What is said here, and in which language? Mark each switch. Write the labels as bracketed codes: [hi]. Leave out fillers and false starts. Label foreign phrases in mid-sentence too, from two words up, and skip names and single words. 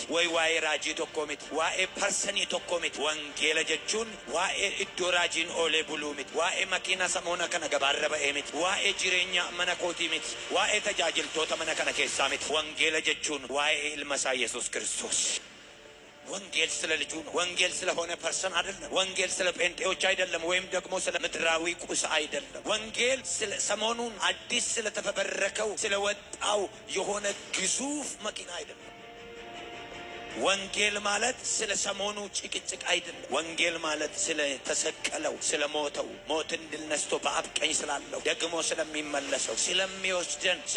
[om] Waa'ee raajii tokko miti. Waa'ee parsanii tokko miti. Wangeela jechuun waa'ee iddoo raajiin oolee buluu miti. Waa'ee makiina samoona kana gabaarra ba'ee miti. Waa'ee jireenya mana kootii miti. Waa'ee tajaajiltoota mana kana keessaa miti. Wangeela jechuun waa'ee ilma isaa Yesuus Kiristoos. [am] ወንጌል ስለ ልጁ ነው። ወንጌል ስለሆነ ፐርሰን አይደለም። ወንጌል ስለ ጴንጤዎች አይደለም፣ ወይም ደግሞ ስለ ምድራዊ ቁስ አይደለም። ወንጌል ስለ ሰሞኑን አዲስ ስለተፈበረከው ስለወጣው የሆነ ግዙፍ መኪና አይደለም። ወንጌል ማለት ስለ ሰሞኑ ጭቅጭቅ አይደለም። ወንጌል ማለት ስለ ተሰቀለው፣ ስለ ሞተው፣ ሞትን ድል ነስቶ በአብ ቀኝ ስላለው፣ ደግሞ ስለሚመለሰው፣ ስለሚወስደን፣ ስለ